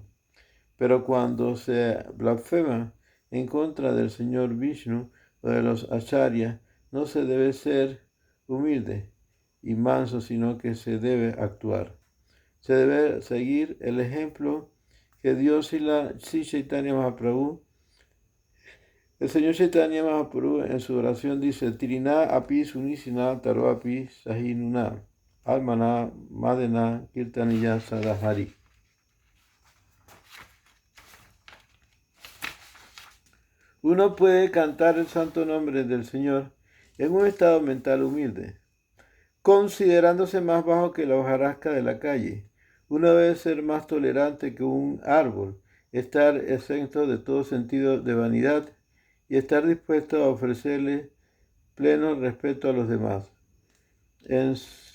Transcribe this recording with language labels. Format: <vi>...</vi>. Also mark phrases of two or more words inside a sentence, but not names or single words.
<es>Pero cuando se blasfema en contra del Señor Vishnu o de los Acharyas, no se debe ser humilde y manso, sino que se debe actuar. Se debe seguir el ejemplo que dio Sri Chaitanya Mahaprabhu. El Señor Chaitanya Mahaprabhu en su oración dice:</es> <sa>Trina api sunisina taro api sahinuna almana madena kirtaniya sadahari.</sa> <es>Uno puede cantar el santo nombre del Señor en un estado mental humilde, considerándose más bajo que la hojarasca de la calle. Uno debe ser más tolerante que un árbol, estar exento de todo sentido de vanidad y estar dispuesto a ofrecerle pleno respeto a los demás.</es>